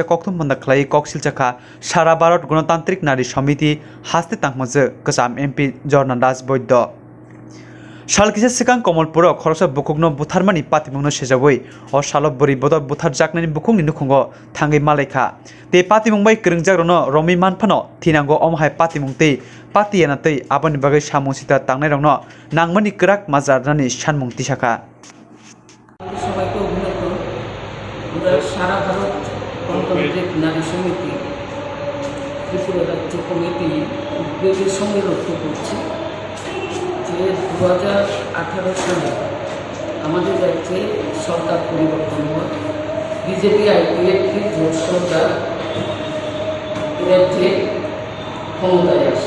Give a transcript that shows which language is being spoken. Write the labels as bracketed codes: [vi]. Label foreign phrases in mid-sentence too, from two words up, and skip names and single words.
[trp] कक्थुम बन्दा खलाय कक्सिलचाखा सारा भारत गणतांत्रिक नारी समिति हास्ते तांमजो कसाम एमपी जर्नादास बौद्ध सालकिसा सिगां कमलपुर खरसा बुकुगनो बुथारमानि पातिमुंनो सेजावै अ सालो बोरै बदर बुथार जाकनानि बुकुंनि नुखुंगो थांगै मालायखा ते पातिमुंबाय करंजाग्रनो रमि मानफानो थिनांगो अमहाय पातिमुंतै पातियानातै आबानि बागै सामुसिता तांनाय रंनो नांमानि कराक माजारनानि सानमुं तिसाखा [bn] সবাইকে অভিনন্দন। আমরা সারা ভারত গণতান্ত্রিক নারী সমিতি ত্রিপুরা রাজ্য কমিটি উদ্বেগের সঙ্গে লক্ষ্য করছি যে 2018 সালে আমাদের রাজ্যে সরকার পরিবর্তন হয়, বিজেপি আইপিএফটি জোট সরকার রাজ্যে ক্ষমতায় আসে।